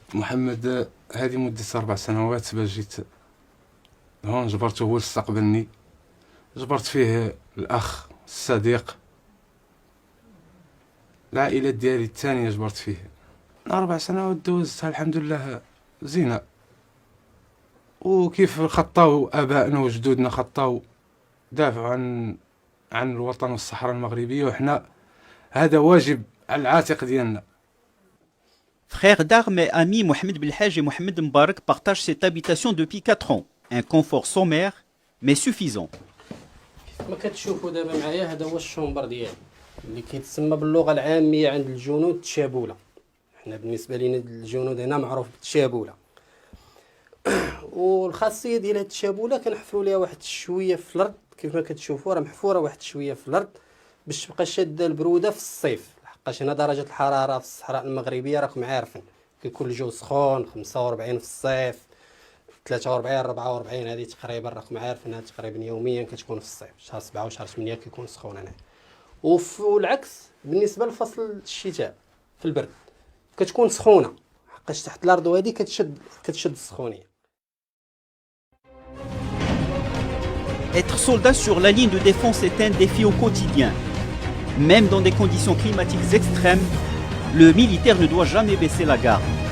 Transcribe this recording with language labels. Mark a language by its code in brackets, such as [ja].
[ar] محمد هذه مدة 4 سنوات باش جيت هون جبرته هو استقبلني جبرت فيه الأخ الصديق العائلة ديالي الثانية جبرت فيه 4 سنوات دوزتها الحمد لله زينة وكيف خطاو آبائنا وجدودنا خطاو دافعوا عن الوطن والصحراء المغربية وحنا هذا واجب على العاتق ديالنا. [fr] Frères d'armes et amis Mohamed Belhaj et Mohamed Mbarak partagent cette habitation depuis 4 ans. Un confort sommaire, mais suffisant. [ar] ما كتشوفوا دابا معايا هذا هو الشومبر ديالي اللي كيتسمى باللغه العاميه عند الجنود التشابوله. حنا بالنسبه لينا الجنود هنا معروف بالتشابوله. والخاصيه ديال هاد التشابوله كنحفروا ليها واحد شويه في الارض كيف ما كتشوفوا راه محفوره واحد شويه في الارض باش تبقى شاده البروده في الصيف لحقاش هنا درجه الحراره في الصحراء المغربيه راكم عارفين كيكون الجو سخون 45 في الصيف 43 44 هذه تقريبا راكم عارفين تقريبا يوميا كتكون في الصيف شهر 7 وشهر 8 كيكون سخون هنا والعكس بالنسبه لفصل الشتاء في البرد كتكون سخونه حقاش تحت الارض وهذه كتشد السخونيه. [fr] Être soldat sur la ligne de défense est un défi au quotidien. Même dans des conditions climatiques extrêmes, le militaire ne doit jamais baisser la garde.